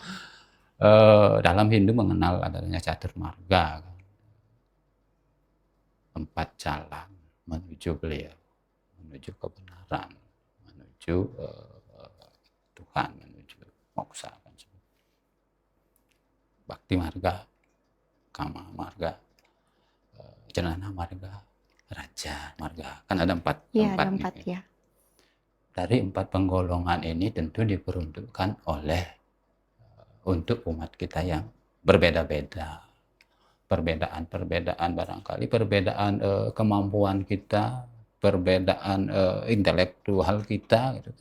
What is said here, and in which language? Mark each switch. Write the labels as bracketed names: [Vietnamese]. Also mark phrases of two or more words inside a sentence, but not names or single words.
[Indonesian] Dalam Hindu mengenal adanya caturmarga, 4 jalan menuju beliau, menuju kebenaran, menuju Tuhan, menuju moksa. Bhakti marga, kama marga, janana marga, raja marga. Kan ada 4. Iya, ada 4 ya. Dari 4 penggolongan ini tentu diperuntukkan oleh untuk umat kita yang berbeda-beda. Perbedaan-perbedaan barangkali, perbedaan kemampuan kita, perbedaan intelektual kita, gitu.